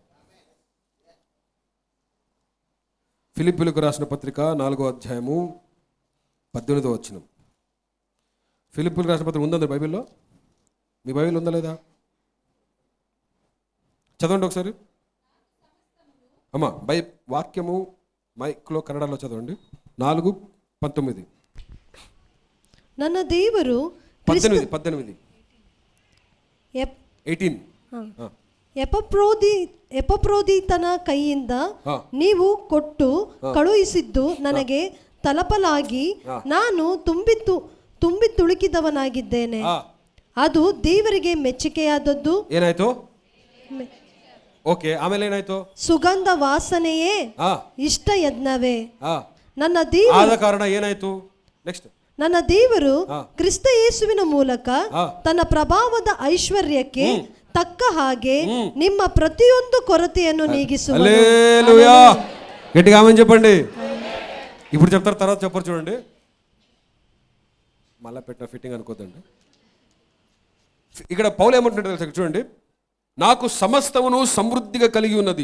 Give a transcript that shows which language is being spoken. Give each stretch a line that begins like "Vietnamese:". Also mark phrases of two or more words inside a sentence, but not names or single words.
Telugu: ఫిలిప్పీయులకు రాసిన పత్రిక 4వ అధ్యాయము 18వ వచనం. ఫిలిప్పీయులకు రాసిన పత్రిక ఉందా బైబిల్లో? మీ బైబిల్ ఉందా లేదా? చదవండి ఒకసారి అమ్మా. వాక్యము మైక్లో కన్నడలో చదవండి. 4:19.
Kannada: ನನ್ನ ದೇವರು 18 ಎಪಫ್ರೋದಿತನ ಕೈಯಿಂದ ನೀವು ಕೊಟ್ಟು ಕಳುಹಿಸಿದ್ದು ನನಗೆ ತಲಪಲಾಗಿ ನಾನು ತುಂಬಿ ತುಳುಕಿದವನಾಗಿದ್ದೇನೆ. ಅದು ದೇವರಿಗೆ ಮೆಚ್ಚುಗೆಯಾದದ್ದು. ಏನಾಯ್ತು? ಓಕೆ, ಆಮೇಲೆ ಏನಾಯ್ತು? ಸುಗಂಧ ವಾಸನೆಯೇ ಇಷ್ಟ ಯಜ್ಞವೇ. ಆದ ಕಾರಣ ಏನಾಯ್ತು? ನೆಕ್ಸ್ಟ್, ನನ್ನ ದೇವರು ಕ್ರಿಸ್ತ ಯೇಸುವಿನ ಮೂಲಕ ತನ್ನ ಪ್ರಭಾವದ ಐಶ್ವರ್ಯಕ್ಕೆ ತಕ್ಕ ಹಾಗೆ ನಿಮ್ಮ ಪ್ರತಿಯೊಂದು కొరತೆಯನ್ನು నీగిಸುవನು.
Telugu: హల్లెలూయా. గట్టిగా ఆమేన్ చెప్పండి. ఇప్పుడు చెప్తారు, తర్వాత చెప్పరు. చూడండి, మళ్ళా పెట్టిన ఫిట్టింగ్ అనుకోద్దండి. ఇక్కడ పౌలు ఏమంటున్నాడు తెలుసా? చూడండి, నాకు సమస్తమును సమృద్ధిగా కలిగి ఉన్నది.